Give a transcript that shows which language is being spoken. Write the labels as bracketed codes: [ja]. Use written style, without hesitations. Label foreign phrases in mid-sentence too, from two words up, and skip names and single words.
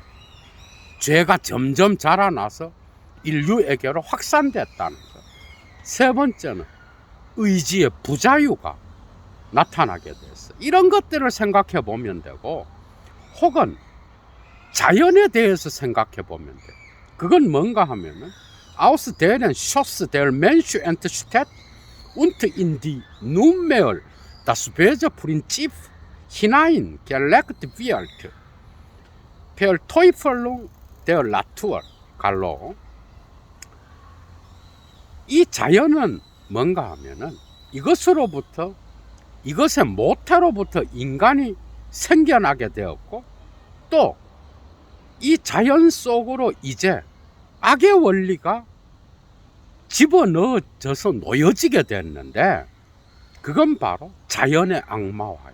[ko] 죄가 점점 자라나서 인류에게로 확산됐다는 것. 세 번째는 의지의 부자유가 나타나게 됐어. 이런 것들을 생각해 보면 되고, 혹은 자연에 대해서 생각해 보면 돼. 그건 뭔가 하면은 [de] aus deren Schoss der Mensch entsteht und in die nunmehr das Wesensprinzip hineingelegt wird. Verteufelung der Natur. [ko] 갈로. 이 자연은 뭔가 하면은 이것으로부터, 이것의 모태로부터 인간이 생겨나게 되었고, 또 이 자연 속으로 이제 악의 원리가 집어넣어져서 놓여지게 됐는데, 그건 바로 자연의 악마화야.